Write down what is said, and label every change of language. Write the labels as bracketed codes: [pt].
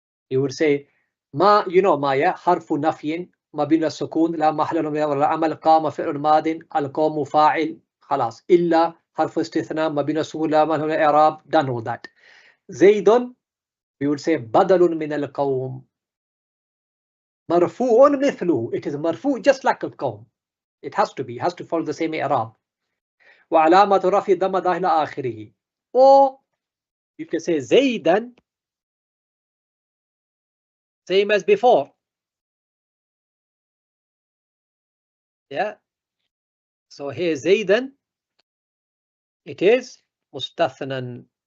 [en] You would say [ar] ما, [en] you know [ar] ما, yeah, حرف نفي مبني السكون لا محل له من العمل قام فعل ماض القوم فاعل خلاص إلا حرف استثناء مبني السكون لا محل له من الإعراب. [en] Done all that. [ar] زيد, [en] we would say [ar] بدل من القوم مرفوع مثله. [en] It is مرفوع just like القوم. It has to follow the same إعراب. [ar] وعلامة رفع ضمة ظاهرة إلى آخره. [en] Or you can say زيدا, same as before. Yeah. So here زيدا, it is مستثنى.